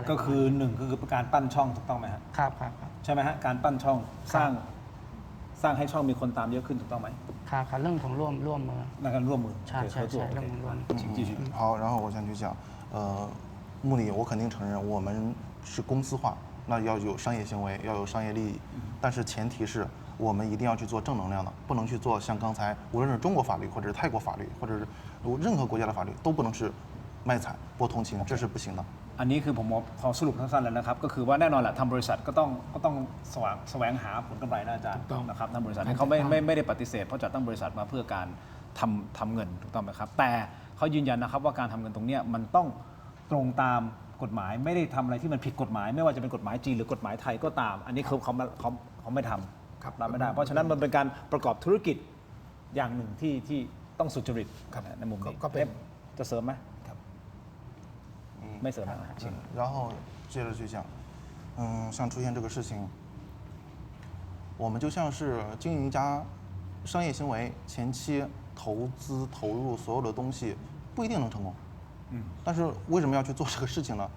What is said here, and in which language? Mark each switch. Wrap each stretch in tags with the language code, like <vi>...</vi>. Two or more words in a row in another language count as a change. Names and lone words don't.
<th>ก็คือ1คือการปั้นช่องถูกต้องไหมครับ ครับ ใช่ไหมฮะการปั้นช่องสร้างให้ช่องมีคนตามเยอะขึ้นถูกต้องไหม ครับเรื่องของร่วมมือ 那个ร่วมมือ ใช่เรื่องของร่วมมือ</th> <zh>请继续好，然后我想去讲，目的我肯定承认我们是公司化，那要有商业行为，要有商业利益，但是前提是我们一定要去做正能量的，不能去做像刚才无论是中国法律或者是泰国法律或者是任何国家的法律都不能是卖惨博同情，这是不行的。</zh> <th>อันนี้คือผมพอสรุปสั้นๆแล้วนะครับก็คือว่าแน่นอนแหละทำบริษัทก็ต้องแสวงหาผลกำไรนะอาจารย์ นะครับทำบริษัทเขาไม่ได้ปฏิเสธเพราะจัดตั้งบริษัทมาเพื่อการทำเงินถูกต้องไหมครับแต่เขายืนยันนะครับว่าการทำเงินตรงนี้มันต้องตรงตามกฎหมายไม่ได้ทำอะไรที่มันผิดกฎหมายไม่ว่าจะเป็นกฎหมายจีนหรือกฎหมายไทยก็ตามอันนี้เขาไม่ทำรับไม่ได้เพราะฉะนั้นมันเป็นการประกอบธุรกิจอย่างหนึ่งที่ต้องสุจริตในมุมนี้จะเสริมไหม</th> <zh>没什么，然后接着去讲，像出现这个事情，我们就像是经营一家商业行为，前期投资投入所有的东西不一定能成功，但是为什么要去做这个事情呢？</zh>